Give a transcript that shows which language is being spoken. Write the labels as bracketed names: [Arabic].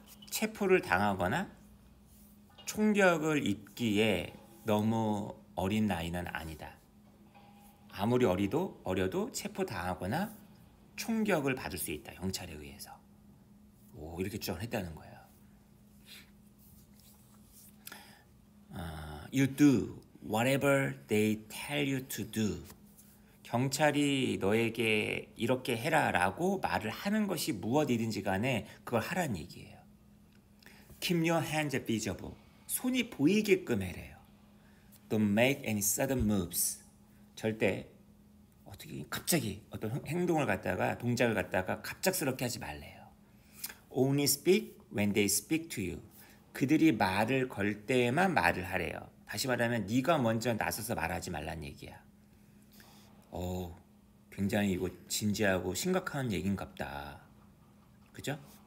[Korean] 체포를 당하거나 총격을 입기에 너무 어린 나이는 아니다. 아무리 어려도 체포당하거나 총격을 받을 수 있다. 경찰에 의해서. 이렇게 주장을 했다는 거예요. [English] You do whatever they tell you to do. [Korean] 경찰이 너에게 이렇게 해라 라고 말을 하는 것이 무엇이든지 간에 그걸 하라는 얘기예요. [English] Keep your hands visible. [Korean] 손이 보이게끔 해래요. [English] Don't make any sudden moves. [Korean] 절대 어떻게 갑자기 어떤 행동을 갖다가 동작을 갖다가 갑작스럽게 하지 말래요. [English] Only speak when they speak to you. [Korean] 그들이 말을 걸 때만 말을 하래요. 다시 말하면 네가 먼저 나서서 말하지 말란 얘기야. 굉장히 이거 진지하고 심각한 얘긴갑다. 그죠?